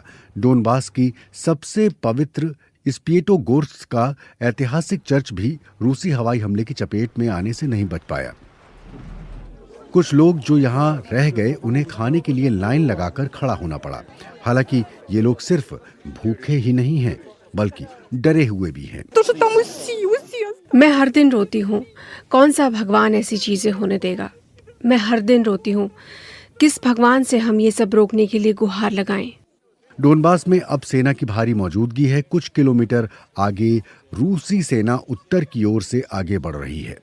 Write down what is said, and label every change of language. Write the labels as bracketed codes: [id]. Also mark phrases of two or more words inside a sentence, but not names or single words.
[hi] डोनबास की सबसे पवित्र स्पिएटोगोर्स्क का ऐतिहासिक चर्च भी रूसी हवाई हमले की चपेट में आने से नहीं बच पाया। कुछ लोग जो यहाँ रह गए, उन्हें खाने के लिए लाइन लगाकर खड़ा होना पड़ा। हालांकि ये लोग सिर्फ भूखे ही नहीं हैं, बल्कि डरे हुए भी हैं। [ru] То, что там уси. [hi] मैं हर दिन रोती हूँ, कौन सा भगवान ऐसी चीजें होने देगा। मैं हर दिन रोती हूँ, किस भगवान से हम ये सब रोकने के लिए गुहार लगाएं। डोनबास में अब सेना की भारी मौजूदगी है। कुछ किलोमीटर आगे रूसी सेना उत्तर की ओर से आगे बढ़ रही है।